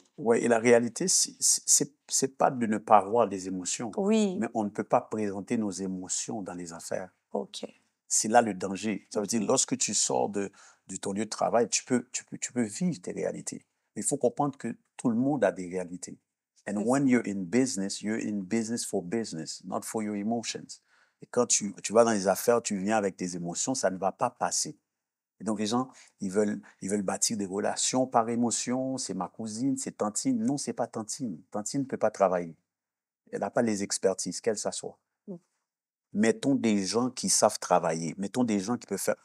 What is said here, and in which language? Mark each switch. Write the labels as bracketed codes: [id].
[fr] Ouais, et la réalité, c'est pas de ne pas avoir des émotions, Oui, mais on ne peut pas présenter nos émotions dans les affaires. ok. C'est là le danger. Ça veut dire, lorsque tu sors de ton lieu de travail, tu peux vivre tes réalités. Mais il faut comprendre que tout le monde a des réalités. [en] And [fr] C'est [en] when you're in business for business, not for your emotions. [fr] Et quand tu vas dans les affaires, tu viens avec tes émotions, ça ne va pas passer. Et donc, les gens, ils veulent bâtir des relations par émotion. C'est ma cousine, c'est Tantine. Non, c'est pas Tantine. Tantine ne peut pas travailler. Elle n'a pas les expertises, qu'elle s'assoit. Mm. Mettons des gens qui savent travailler. Mettons des gens qui peuvent faire.